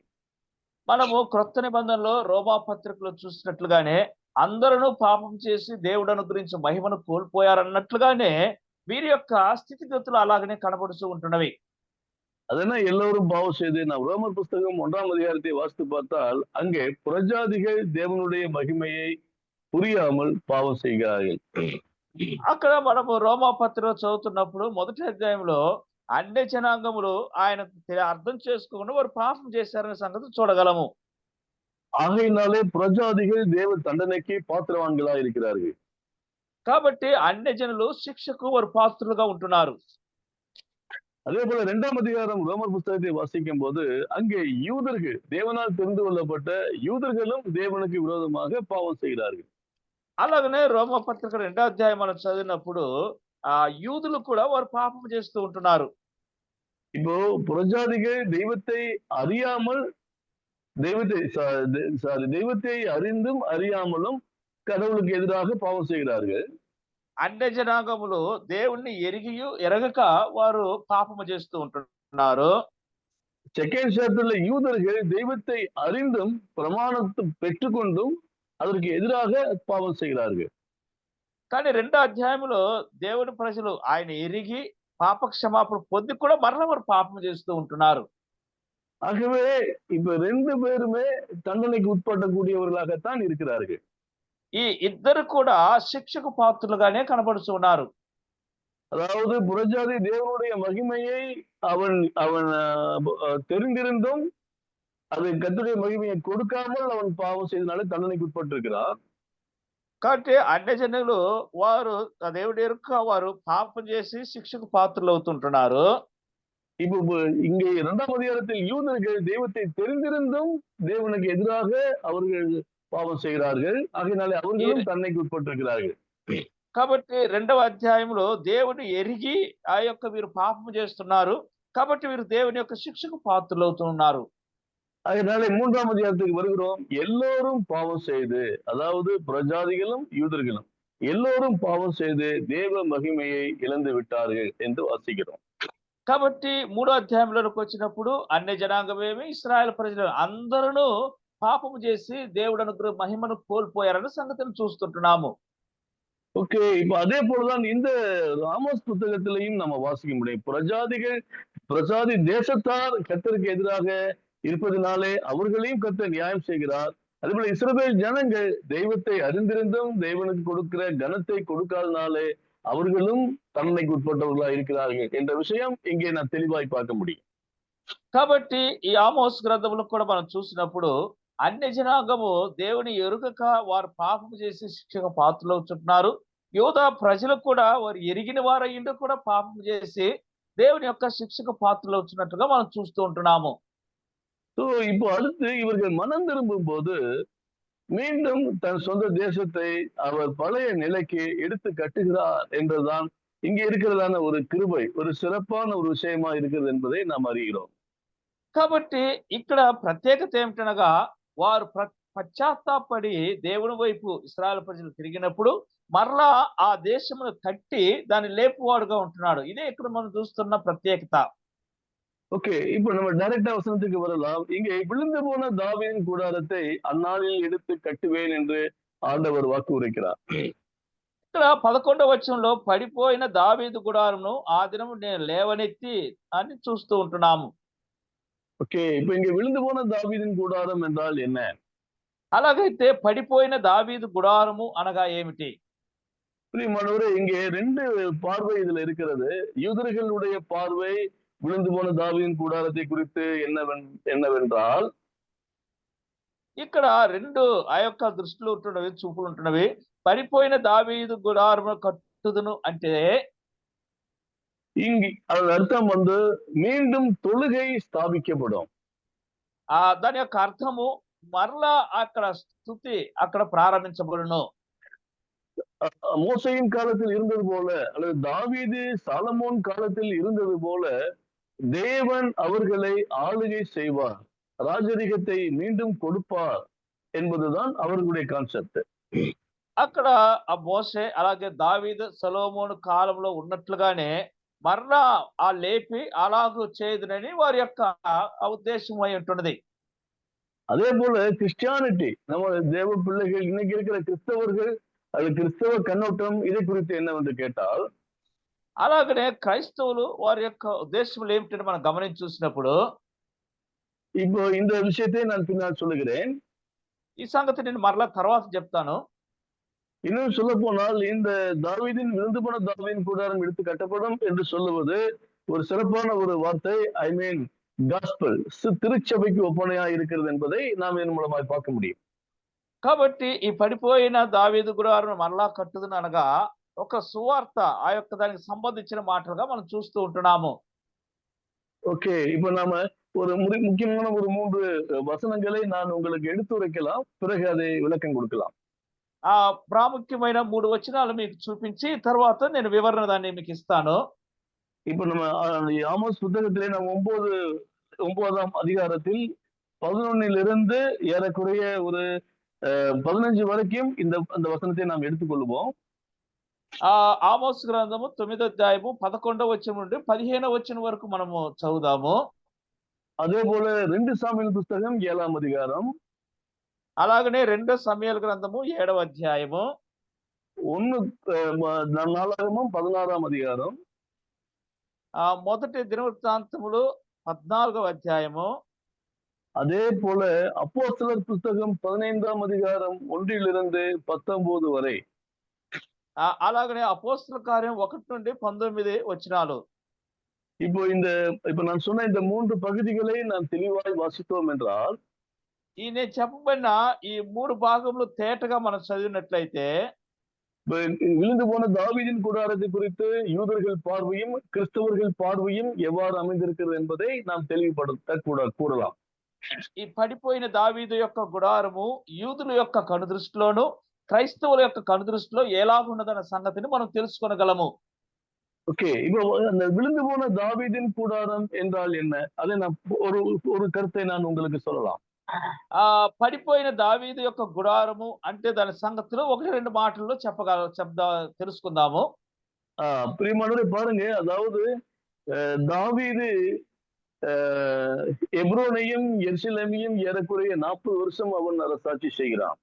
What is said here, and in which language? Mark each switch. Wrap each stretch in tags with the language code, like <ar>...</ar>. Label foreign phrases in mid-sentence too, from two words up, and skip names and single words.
<te>మనము క్రొత్త నిబంధనలో రోమా పత్రికలో చూసినట్లుగానే అందరూ పాపం చేసి దేవుడు అనుగ్రహించే మహిమను కోల్పోయారన్నట్లుగానే వీరి యొక్క స్థితిగతులు అలాగనే కనబడుతూ ఉంటున్నవి.</te> <ta>அதனால் எல்லோரும் பாவம் செய்து நாம் ரோமர் புஸ்தகம் 1ஆம் அதிகாரத்தை வாசித்து பார்த்தால் அங்கே புறஜாதிகள் தேவனுடைய மகிமையை புரியாமல் பாவம் செய்கிறார்கள்.</ta> <te>అక్కడ మనము రోమా పత్రిక చదువుతున్నప్పుడు మొదటి అధ్యాయంలో అన్ని జనాంగములు ఆయన అర్థం చేసుకోకుండా వారు పాపం చేశారనే సంగతి చూడగలము.</te> <ta>ஆகையினாலே புறஜாதிகள் தேவ தண்டனைக்கு பாத்திரவான்களா இருக்கிறார்கள்.</ta> <te>కాబట్టి అన్ని జనులు శిక్షకు వారు పాత్రులుగా ఉంటున్నారు.</te> <ta>அதே போல 2ஆம் அதிகாரம் ரோமர் புஸ்தகத்தை வாசிக்கும் போது அங்கே யூதர்கள், தேவனால் தெரிந்து கொள்ளப்பட்ட யூதர்களும் தேவனுக்கு விரோதமாக பாவம் செய்கிறார்கள்.</ta> <te>అలాగనే రోమా పత్రిక 2వ అధ్యాయం మనం చదివినప్పుడు ఆ యూదులు కూడా వారు పాపం చేస్తూ ఉంటున్నారు.</te> <ta>இப்போ புறஜாதிகள் தெய்வத்தை அறியாமல் தெய்வத்தை அறிந்தும் அறியாமலும் கடவுளுக்கு எதிராக பாவம் செய்கிறார்கள்.</ta> <te>అన్య జనాంగములు దేవుణ్ణి ఎరగక వారు పాపము చేస్తూ ఉంటున్నారు.</te> <en>second chapterல</en> <ta>யூதர்கள் தெய்வத்தை அறிந்தும் பிரமாணத்தை பெற்றுக்கொண்டும் அதற்கு எதிராக பாவம் செய்கிறார்கள்.</ta> <te>కానీ 2వ అధ్యాయంలో దేవుని ప్రజలు ఆయన ఎరిగి పాప క్షమాపణ పొంది కూడా మరలా వారు పాపం చేస్తూ ఉంటున్నారు.</te> <ta>ஆகவே இப்ப 2 பேருமே தண்டனைக்கு உட்படக்கூடியவர்களாகத்தான் இருக்கிறார்கள்.</ta> <te>ఈ ఇద్దరు కూడా శిక్షకు పాత్రులుగానే కనబడుతున్నారు.</te> <ta>அதாவது புறஜாதி தேவனுடைய மகிமையை அவன் தெரிந்திருந்தும் அது கர்த்தருடைய மகிமையை கொடுக்காமல் அவன் பாவம் செய்தனால தண்டனைக்கு உட்பட்டிருக்கிறான்.</ta> <te>కాబట్టి అన్య జనులు వారు దేవుడి ఎరుక వారు పాపం చేసి శిక్షకు పాత్రలు అవుతుంటున్నారు.</te> <ta>இப்போ இங்கே 2ஆம் அதிகாரத்தில் யூதர்கள் தெய்வத்தை தெரிந்திருந்தும் தேவனுக்கு எதிராக அவர்கள் பாவம் செய்கிறார்கள். ஆகையினாலே அவர்களும் தண்டனைக்கு உட்பட்டிருக்கிறார்கள்.</ta> <te>కాబట్టి 2వ అధ్యాయంలో దేవుని ఎరిగి ఆ యొక్క వీరు పాపం చేస్తున్నారు కాబట్టి వీరు దేవుని యొక్క శిక్షకు పాత్రలు అవుతున్నారు.</te> <ta>அதனால 3ஆம் அதிகாரத்துக்கு வருகிறோம். எல்லோரும் பாவம் செய்து, அதாவது பிரஜாதிகளும் யூதர்களும் எல்லோரும் பாவம் செய்து தேவ மகிமையை இழந்து விட்டார்கள் என்று வாசிக்கிறோம்.</ta> <te>కాబట్టి 3వ అధ్యాయంలోకి వచ్చినప్పుడు అన్ని జనాంగమేమి ఇశ్రాయేలు ప్రజలు అందరూ పాపము చేసి దేవుడు అనుగ్రహ మహిమను కోల్పోయారన్న సంగతిని చూస్తుంటున్నాము.</te> <ta>ஓகே, இப்ப அதே போலதான் இந்த ஆமோஸ் புத்தகத்திலையும் நம்ம வாசிக்க முடியும். பிரஜாதி தேசத்தார் கர்த்தருக்கு எதிராக இருப்பதினாலே அவர்களையும் கர்த்தர் நியாயம் செய்கிறார். அதே போல இஸ்ரவேல் ஜனங்கள் தெய்வத்தை அறிந்திருந்தும் தேவனுக்கு கொடுக்கிற கனத்தை கொடுக்காதனாலே அவர்களும் தண்டனைக்கு உட்பட்டவர்களா இருக்கிறார்கள் என்ற விஷயம் இங்கே நான் தெளிவாய் பார்க்க முடியும்.</ta> <te>కాబట్టి ఈ ఆమోస్ గ్రంథంలో కూడా మనం చూసినప్పుడు అన్య జనాంగము దేవుని ఎరుగక వారు పాపము చేసి శిక్షకు పాత్రలు అవుతుంటున్నారు. యూదా ప్రజలు కూడా వారు ఎరిగిన వారయ్యిండు కూడా పాపం చేసి దేవుని యొక్క శిక్షకు పాత్రలు అవుతున్నట్టుగా మనం చూస్తూ ఉంటున్నాము.</te> <ta>இப்போ அடுத்து இவர்கள் மனம் திரும்பும் போது மீண்டும் தன் சொந்த தேசத்தை அவர் பழைய நிலைக்கு எடுத்து கட்டுகிறார் என்றுதான் இங்க இருக்கிறதான ஒரு கிருபை, ஒரு சிறப்பான ஒரு விஷயமா இருக்கிறது என்பதை நாம் அறிகிறோம்.</ta> <te>కాబట్టి ఇక్కడ ప్రత్యేకత ఏమిటనగా వారు పశ్చాత్తాపడి దేవుని వైపు ఇశ్రాయేలు ప్రజలు తిరిగినప్పుడు మరలా ఆ దేశమును కట్టి దాన్ని లేపువాడుగా ఉంటున్నాడు. ఇదే ఇక్కడ మనం చూస్తున్న ప్రత్యేకత.</te> <ta>ஓகே, இப்போ நம்ம டைரக்டா வசனத்துக்கு வரலாம். இங்கே விழுந்து போன தாவீதின் கூடாரத்தை அந்நாளில் எடுத்து கட்டுவேன் என்று ஆண்டவர் வாக்கு உரைக்கிறார்.</ta> <te>ఇక్కడ 11వ వచనంలో పడిపోయిన దావీదు గుడారమును ఆ దినము నేను లేవనెత్తి అని చూస్తూ ఉంటున్నాము.</te> <ta>ஓகே, இப்போ இங்க விழுந்து போன தாவீதின் கூடாரம் என்றால் என்ன?</ta> <te>అలాగైతే పడిపోయిన దావీదు గుడారము అనగా ఏమిటి?</te> <ta>பிரியமானவரே, இங்கே 2 பார்வை இதுல இருக்கிறது. யூதர்களுடைய பார்வை விழுந்து போன தாவீதின் கூடாரத்தை குறித்து என்னவென்றால்,</ta> <te>ఇక్కడ 2 ఆ యొక్క దృష్టిలో ఉంటున్నవి, చూపులు ఉంటున్నవి. పడిపోయిన దావీదు గుడారము కట్టుదును అంటే</te> <ta>இங்கு அதன் அர்த்தம் மீண்டும் தொழுகை ஸ்தாபிக்கப்படும்.</ta> <te>దాని యొక్క అర్థము మరలా అక్కడ స్తుతి అక్కడ ప్రారంభించబడును.</te> <ta>மோசையின் காலத்தில் இருந்தது போல அல்லது தாவீது சாலமோன் காலத்தில் இருந்தது போல தேவன் அவர்களை ஆளுகை செய்வார், ராஜரிகத்தை மீண்டும் கொடுப்பார் என்பதுதான் அவர்களுடைய கான்செப்ட்.</ta> <te>అక్కడ ఆ మోసే అలాగే దావీదు సొలొమోను కాలంలో ఉన్నట్లుగానే మరలా ఆ లేపి అలాగూ చేయదునని వారి యొక్క ఉద్దేశం అయి ఉంటున్నది.</te> <ta>அதே போல கிறிஸ்டியானிட்டி, நம்ம தேவ பிள்ளைகள், இன்னைக்கு இருக்கிற கிறிஸ்தவர்கள் அது கிறிஸ்தவ கண்ணோட்டம் இதை குறித்து என்னவென்று கேட்டால்,</ta> <te>అలాగనే క్రైస్తవులు వారి యొక్క ఉద్దేశములు ఏమిటని మనం గమనించి చూసినప్పుడు,</te> <ta>இப்போ இந்த விஷயத்தை நான் பின்னால் சொல்லுகிறேன்.</ta> <te>ఈ సంగతి నేను మరలా తర్వాత చెప్తాను.</te> <ta>இன்னும் சொல்ல போனால், இந்த தாவீதின் விழுந்து போன தாவீதின் கூடாரம் எடுத்து கட்டப்படும் என்று சொல்லுவது ஒரு சிறப்பான ஒரு வார்த்தை.</ta> <en>I mean gospel,</en> <ta>திருச்சபைக்கு ஒப்பனையா இருக்கிறது என்பதை நாம் இதன் மூலமாய் பார்க்க முடியும்.</ta> <te>కాబట్టి ఈ పడిపోయిన దావీదు గుడారం మరలా కట్టుదును అనగా ఒక సువార్త, ఆ యొక్క దానికి సంబంధించిన మాటలుగా మనం చూస్తూ ఉంటున్నాము.</te> <ta>ஓகே, இப்போ நாம ஒரு முக்கியமான ஒரு 3 வசனங்களை நான் உங்களுக்கு எடுத்துரைக்கலாம், பிறகு அதை விளக்கம் கொடுக்கலாம்.</ta> <te>ఆ ప్రాముఖ్యమైన 3 వచనాలు మీకు చూపించి తర్వాత నేను వివరణ దాన్ని మీకు ఇస్తాను.</te> <ta>இப்போ நம்ம ஆமோஸ் புத்தகத்திலே நாம் 9ஆம் அதிகாரத்தில் 11 ஏறக்குறைய ஒரு 15 வரைக்கும் அந்த வசனத்தை நாம் எடுத்துக்கொள்வோம்.</ta> <te>ఆమోస్ గ్రంథము 9వ అధ్యాయము 11వ వచనం నుండి 15వ వచనం వరకు మనము చదువుదాము.</te> <ta>அதே போல 2 சாமுவேல் புத்தகம் 7ஆம் அதிகாரம்,</ta> <te>అలాగనే 2 సమూయేలు గ్రంథము 7వ అధ్యాయము,</te> <ta>1 நாளாகமம் 16ஆம் அதிகாரம்,</ta> <te>మొదటి దినవృత్తాంతములు 14వ అధ్యాయము,</te> <ta>அதே போல அப்போஸ்தலர் புத்தகம் 15ஆம் அதிகாரம் 1 19 வரை,</ta> <te>అలాగనే అపోస్తలుల కార్యం 1 నుండి 19 వచనాలు.</te> <ta>இப்போ நான் சொன்ன இந்த 3 பகுதிகளை நாம் தெளிவாய் வாசித்தோம் என்றால்,</ta> <te>నేను చెప్పబడిన ఈ 3 భాగములు తేటగా మనం చదివినట్లయితే,</te> <ta>விழுந்து போன தாவீதின் கூடாரத்தை குறித்து யூதர்கள் பார்வையும் கிறிஸ்தவர்கள் பார்வையும் எவ்வாறு அமைந்திருக்கிறது என்பதை நாம் தெளிவுபடுத்த கூறலாம்.</ta> <te>ఈ పడిపోయిన దావీదు యొక్క గుడారము యూదుల యొక్క కనుదృష్టిలోను క్రైస్తవుల యొక్క కనుదృష్టిలో ఎలాగున్నదన్న సంగతిని మనం తెలుసుకోగలము.</te> <ta>ஓகே, இப்போ அந்த விழுந்து போன தாவீதின் கூடாரம் என்றால் என்ன, அதை நான் ஒரு கருத்தை நான் உங்களுக்கு சொல்லலாம்.</ta> <te>పడిపోయిన దావీదు యొక్క గుడారము అంటే దాని సంగతిలో 1-2 మాటల్లో తెలుసుకుందాము.</te> <ta>பிரியமானவரே பாருங்க, அதாவது தாவீது எப்ரோனையும் எருசலேமையும் ஏறக்குறைய 40 வருஷம் அவன் அரசாட்சி செய்கிறான்.</ta>